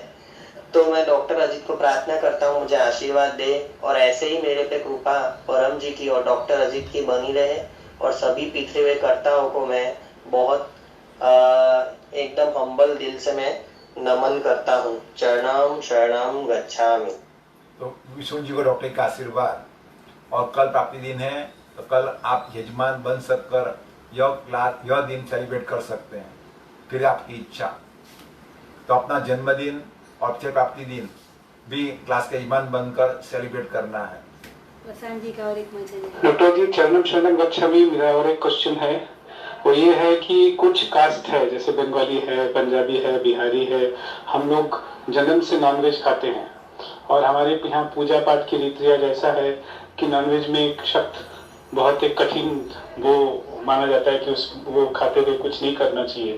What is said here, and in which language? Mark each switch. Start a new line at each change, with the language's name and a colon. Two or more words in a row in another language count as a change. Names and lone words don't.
Hindi: तो मैं डॉक्टर अजीत को प्रार्थना करता हूँ मुझे आशीर्वाद दे, और ऐसे ही मेरे पे कृपा परम जी की और डॉक्टर अजीत की बनी रहे। और सभी पिछले हुए कर्ताओं को मैं बहुत एकदम हम्बल दिल से मैं नमन करता हूँ।
Sanskrit: चरणम शरणम गच्छामि।
Hindi: तो विष्णु जी को डॉक्टर का आशीर्वाद, और कल प्राप्ति दिन है तो कल आप यजमान बन सककर यह दिन सेलिब्रेट कर सकते हैं, फिर आपकी इच्छा। तो अपना जन्मदिन और फिर प्राप्ति दिन भी क्लास के यजमान बनकर सेलिब्रेट करना है। प्रशांत जी का और एक मैसेज है। डॉक्टर जी
Sanskrit: चरणम शरणम गच्छामि।
Hindi: मेरा और एक क्वेश्चन है, वो ये है कि कुछ कास्ट है, जैसे बंगाली है, पंजाबी है, बिहारी है, हम लोग जन्म से नॉनवेज खाते हैं, और हमारे यहाँ पूजा पाठ की रीति रिवाज ऐसा है कि नॉनवेज में एक शब्द बहुत एक कठिन वो माना जाता है कि वो खाते हुए कुछ नहीं करना चाहिए।